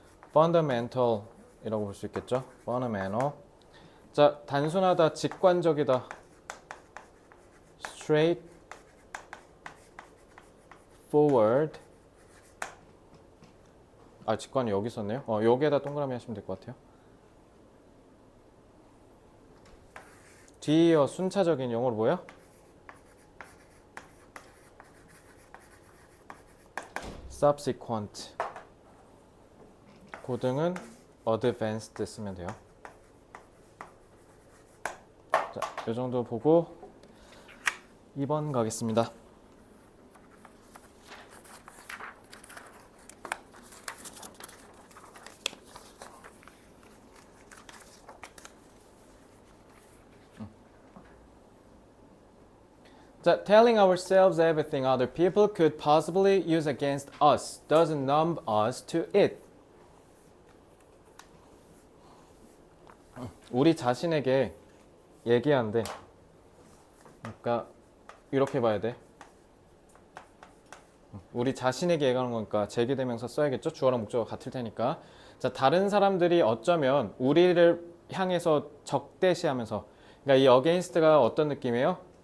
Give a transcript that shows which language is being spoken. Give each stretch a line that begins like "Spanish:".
Korean: fundamental 이라고 볼 수 있겠죠? fundamental 자 단순하다 직관적이다 straight forward 아 직관이 여기 있었네요 여기에다 동그라미 하시면 될 것 같아요 뒤이어 순차적인 영어로 뭐야? subsequent 고등은 advanced 쓰면 돼요 자, 이 정도 보고 2번 가겠습니다
English: 자, telling ourselves everything other people could possibly use against us doesn't numb us to it.
Korean: 우리 자신에게 얘기한대. 그러니까 이렇게 봐야 돼. 우리 자신에게 얘기하는 거니까 제기대명사 써야겠죠? 주어랑 목적어가 같을 테니까. 자, 다른 사람들이 어쩌면 우리를 향해서 적대시하면서 그러니까 이 against가 어떤 느낌이에요?